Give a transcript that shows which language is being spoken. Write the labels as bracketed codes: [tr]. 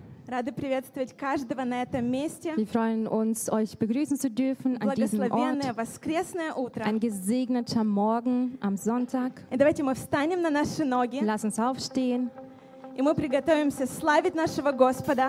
[ru] Рады приветствовать каждого на этом месте. [de] Wir freuen uns, euch begrüßen zu dürfen an diesem Ort. [ru] Благословенное воскресное утро. [de] Ein gesegneter Morgen am Sonntag. [ru] И давайте мы встанем на наши ноги. [de] Lass uns aufstehen. [ru] И мы приготовимся славить нашего Господа.